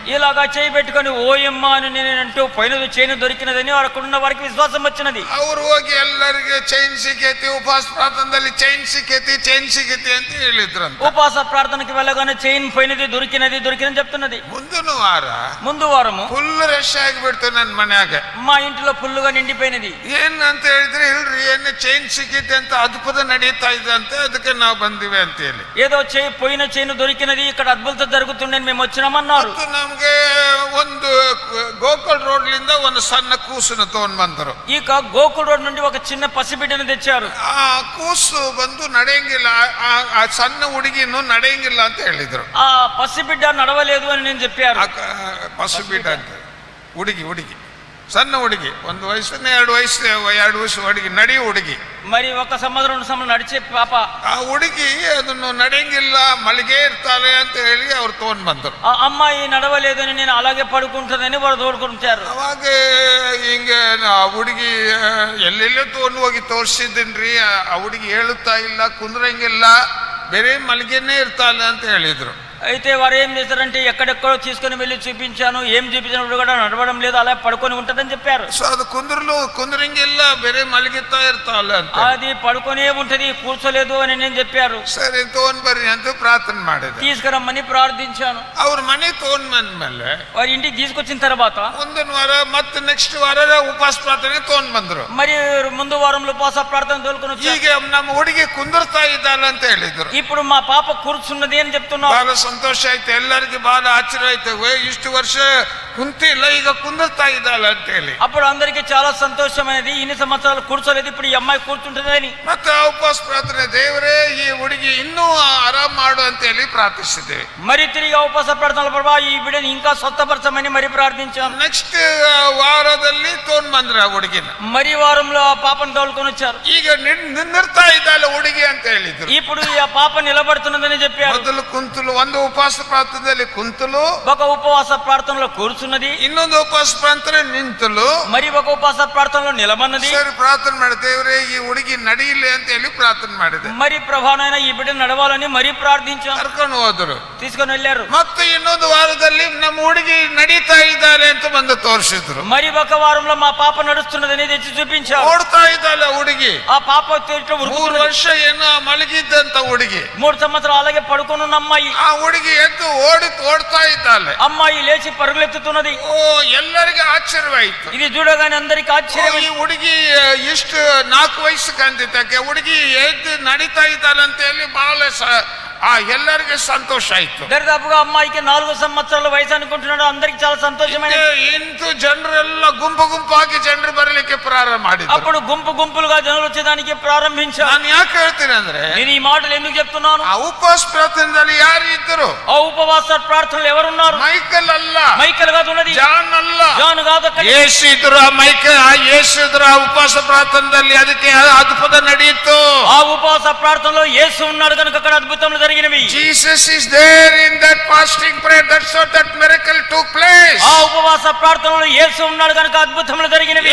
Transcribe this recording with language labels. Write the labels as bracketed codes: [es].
[te] ఇలాగా చేయి పెట్టుకొని ఓయమ్మ అని నేను అంటూ పోయినది చైన్ దొరికినదని అక్కడ ఉన్న వారికి విశ్వాసం వచ్చినది. [kn] ಅವ್ರು ಹೋಗಿ ಎಲ್ಲರಿಗೆ ಚೈನ್ ಸಿಕ್ಕೈತಿ, ಉಪವಾಸ ಪ್ರಾರ್ಥನೆಯಲ್ಲಿ ಚೈನ್ ಸಿಕ್ಕೈತಿ ಅಂತ ಹೇಳಿದ್ರಂತ. [te] ఉపవాస ప్రార్థనకి వెళ్ళగానే చైన్ పోయినది దొరికినది చెప్తున్నది. [kn] ಮುಂದು [te] వారము [kn] ಫುಲ್ ರಶ್ ಆಗಿಬಿಡ್ತು ನನ್ನ ಮನ್ಯಾಗ. [te] మా ఇంట్లో ఫుల్లుగా నిండిపోయినది. [kn] ಏನ್ ಅಂತ ಹೇಳಿದ್ರೆ ಇಲ್ರಿ ಏನ್ ಚೈನ್ ಸಿಕ್ಕೈತಿ ಅಂತ ಅದ್ಭುತ ನಡೀತಾ ಇದೆ ಅಂತ, ಅದಕ್ಕೆ ನಾವು ಬಂದಿವೆ ಅಂತ ಹೇಳಿ. [te] ఏదో పోయిన చైన్ దొరికినది, ఇక్కడ అద్భుతం జరుగుతుండని మేము వచ్చినామన్నారు. [kn] ನಮ್ಗೆ ಒಂದು ಗೋಕುಲ್ ರೋಡ್ ಲಿಂದ ಒಂದು ಸಣ್ಣ ಕೂಸನ್ನು ತಗೊಂಡ್ ಬಂದರು. [te] ఇక గోకుల్ రోడ్ నుండి ఒక చిన్న పసిబిడ్డను తెచ్చారు. [kn] ಆ ಕೂಸು ಬಂದು ನಡೆಯಂಗಿಲ್ಲ, ಆ ಸಣ್ಣ ಹುಡುಗಿನು ನಡೆಯಂಗಿಲ್ಲ ಅಂತ ಹೇಳಿದ್ರು. [te] ఆ పసిబిడ్డ నడవలేదు అని నేను చెప్పారు. [kn] ಪಸಿಬಿಡ್ಡ ಅಂತ ಹುಡುಗಿ ಸಣ್ಣ ಹುಡುಗಿ, 1 ವಯಸ್ಸು 2 ವಯಸ್ಸು ಹುಡುಗಿ, ನಡೆಯೋ ಹುಡುಗಿ. [te] మరి 1 సంవత్సరం 2 సంవత్సరం నడిచే పాప. [kn] ಆ ಹುಡುಗಿ ಅದನ್ನು ನಡೆಯಂಗಿಲ್ಲ, ಮಲಗೇ ಇರ್ತಾಳೆ ಅಂತ ಹೇಳಿ ಅವ್ರು ತಗೊಂಡ್ ಬಂದರು. [te] ఆ అమ్మాయి నడవలేదని నేను అలాగే పడుకుంటుందని వారు తోడుకుంటారు. [kn] ಅವಾಗ ಹಿಂಗ ಆ ಹುಡುಗಿ ಎಲ್ಲೆಲ್ಲೋ ತಗೊಂಡು ಹೋಗಿ ತೋರಿಸಿದ್ದೀನ್ರಿ, ಆ ಹುಡುಗಿ ಹೇಳುತ್ತಾ ಇಲ್ಲ, ಕುಂದ್ರಂಗಿಲ್ಲ, ಬೇರೆ ಮಲಗೇನೆ ಇರ್ತಾಳೆ ಅಂತ ಹೇಳಿದ್ರು. [te] అయితే వారు ఏం చేశారంటే ఎక్కడెక్కడో తీసుకుని వెళ్ళి చూపించాను, ఏం చూపించినప్పుడు కూడా నడవడం లేదు, అలా పడుకొని ఉంటదని చెప్పారు. సో అది [kn] ಕುಂದ್ರಂಗಿಲ್ಲ, ಬೇರೆ ಮಲಗಿತಾ ಇರ್ತಾಳೆ ಅಂತ. [te] అది పడుకొనే ఉంటది, కూర్చోలేదు అని నేను చెప్పారు. [kn] ಸರಿ ತಗೊಂಡ್ ಬರ್ರಿ ಅಂತ ಪ್ರಾರ್ಥನೆ ಮಾಡಿದೆ. [te] తీసుకురమ్మని ప్రార్థించాను. [kn] ಅವ್ರ ಮನೆ ತಗೊಂಡ್ ಬಂದ್ಮೇಲೆ [te] వారి ఇంటికి తీసుకొచ్చిన తర్వాత [kn] ಮುಂದಿನ ವಾರ ಮತ್ತೆ ನೆಕ್ಸ್ಟ್ ವಾರ ಉಪವಾಸ ಪ್ರಾರ್ಥನೆ ತಗೊಂಡ್ ಬಂದ್ರು. [te] మరి ముందు వారంలో ఉపవాస ప్రార్థన తోలుకొని వచ్చారు. [kn] ಈಗ ನಮ್ಮ ಹುಡುಗಿ ಕುಂದಿರ್ತಾ ಇದ್ದಾಳೆ ಅಂತ ಹೇಳಿದ್ರು. [te] ఇప్పుడు మా పాప కూర్చున్నది అని చెప్తున్నారు. [kn] ಬಹಳ ಸಂತೋಷ ಆಯ್ತು, ಎಲ್ಲರಿಗೂ ಬಹಳ ಆಶ್ಚರ್ಯ ಆಯ್ತು. ಇಷ್ಟು ವರ್ಷ ಕುಂತಿಲ್ಲ, ಈಗ ಕುಂದಿರ್ತಾ ಇದ್ದಾಳೆ ಅಂತ ಹೇಳಿ. [te] అప్పుడు అందరికి చాలా సంతోషమైనది, ఇన్ని సంవత్సరాలు కూర్చోలేదు, ఇప్పుడు ఈ అమ్మాయి కూర్చుంటుందని. [kn] ಮತ್ತೆ ಉಪವಾಸ ಪ್ರಾರ್ಥನೆ, ದೇವರೇ ಈ ಹುಡುಗಿ ಇನ್ನೂ ಆರಾಮ್ ಮಾಡು ಅಂತ ಹೇಳಿ ಪ್ರಾರ್ಥಿಸಿದ್ದೇವೆ. [te] మరి తిరిగి ఉపవాస ప్రార్థనలు ప్రభా ఈ బిడ్డని ఇంకా స్వస్థపరచమని మరి ప్రార్థించాం. [kn] ನೆಕ್ಸ್ಟ್ ವಾರದಲ್ಲಿ ತಗೊಂಡ್ ಬಂದ್ರ ಆ ಹುಡುಗಿನ. [te] మరి వారంలో ఆ పాపను తోలుకొని వచ్చారు. [kn] ಈಗ ನಿಂದಿರ್ತಾ ಇದ್ದಾಳೆ ಹುಡುಗಿ ಅಂತ ಹೇಳಿದ್ರು. [te] ఇప్పుడు ఆ పాప నిలబడుతున్నదని చెప్పారు. [kn] ಮೊದಲು ಕುಂತಲು, ಒಂದು ಉಪವಾಸ ಪ್ರಾರ್ಥನೆಯಲ್ಲಿ ಕುಂತಲು, [te] ఒక ఉపవాస ప్రార్థనలో కూర్చున్నది, [kn] ಇನ್ನೊಂದು ಉಪವಾಸ ಪ್ರಾರ್ಥನೆ ನಿಂತಲು, [te] మరి ఒక ఉపవాస ప్రార్థనలో నిలబడినది. [kn] ಸರಿ ಪ್ರಾರ್ಥನೆ ಮಾಡಿ, ದೇವರೇ ಈ ಹುಡುಗಿ ನಡೀಲಿ ಅಂತ ಹೇಳಿ ಪ್ರಾರ್ಥನೆ ಮಾಡಿದೆ. [te] మరి ప్రభానైనా ఈ బిడ్డ నడవాలని మరి ప్రార్థించాం. [kn] ಕರ್ಕೊಂಡು ಹೋದ್ರು, [te] తీసుకొని వెళ్ళారు. [kn] ಮತ್ತೆ ಇನ್ನೊಂದು ವಾರದಲ್ಲಿ ನಮ್ಮ ಹುಡುಗಿ ನಡೀತಾ ಇದ್ದಾಳೆ ಅಂತ ಬಂದು ತೋರಿಸಿದ್ರು. [te] మరి ఒక వారంలో మా పాప నడుస్తున్నదని తెచ్చి చూపించారు. [kn] ಓಡ್ತಾ ಇದ್ದಾಳೆ ಹುಡುಗಿ. [te] ఆ పాప [kn] 3 ವರ್ಷ ಏನೋ ಮಲಗಿದ್ದಂತ ಹುಡುಗಿ, [te] 3 సంవత్సరాలు అలాగే పడుకొని ఉన్న అమ్మాయి, [kn] ಆ ಹುಡುಗಿ ಎದ್ದು ಓಡ್ತಾ ಇದ್ದಾಳೆ. [te] అమ్మాయి లేచి పరుగులెత్తుతున్నది. [kn] ಎಲ್ಲರಿಗೂ ಆಶ್ಚರ್ಯವಾಯಿತು. [te] ఇది చూడగానే అందరికి ఆశ్చర్యం. [kn] ಈ ಹುಡುಗಿ ಇಷ್ಟು 4 ವಯಸ್ಸು ಕಂದಿದ್ದಕ್ಕೆ ಹುಡುಗಿ ಎದ್ದು ನಡೀತಾ ಇದ್ದಾಳೆ ಅಂತ ಹೇಳಿ ಬಹಳ ಎಲ್ಲರಿಗೆ ಸಂತೋಷ ಆಯ್ತು. [te] దరిదాపుగా అమ్మాయికి 4 సంవత్సరాల వయసు అనుకుంటున్నాడు. అందరికి చాలా సంతోషమైనది. [kn] ಇಂತು ಜನರೆಲ್ಲ ಗುಂಪು ಗುಂಪಾಗಿ ಜನರು ಬರಲಿಕ್ಕೆ ಪ್ರಾರಂಭ ಮಾಡಿದ್ರು. [te] అప్పుడు గుంపు గుంపులుగా జనాలు వచ్చేదానికి ప్రారంభించారు. [kn] ನಾನು ಯಾಕೆ ಹೇಳ್ತೀನಿ ಅಂದ್ರೆ, [te] నేను ఈ మాటలు ఎందుకు చెప్తున్నాను? [kn] ಆ ಉಪವಾಸ ಪ್ರಾರ್ಥನೆಯಲ್ಲಿ ಯಾರು ಇದ್ದರು? [te] ఆ ఉపవాస ప్రార్థనలు ఎవరున్నారు? [kn] ಮೈಕಲ್ ಅಲ್ಲ, [te] మైకల్ కాదు ఉన్నది, [kn] ಜಾನ್ ಅಲ್ಲ, [te] జాన్ కాదు, అక్కడ [kn] ಯೇಸು ಇದ್ರು. ಯೇಸು ಇದ್ರು ಆ ಉಪವಾಸ ಪ್ರಾರ್ಥನೆಯಲ್ಲಿ. ಅದಕ್ಕೆ ಅದ್ಭುತ ನಡೆಯಿತು. [te] ఆ ఉపవాస ప్రార్థనలో యేసు ఉన్నాడు కనుక అక్కడ అద్భుతములు జరిగినవి. [en] Jesus is there in that fasting prayer. That's how that miracle took place. [te] ఆ ఉపవాస ప్రార్థనలో యేసు ఉన్నాడు కనుక అద్భుతములు జరిగినవి.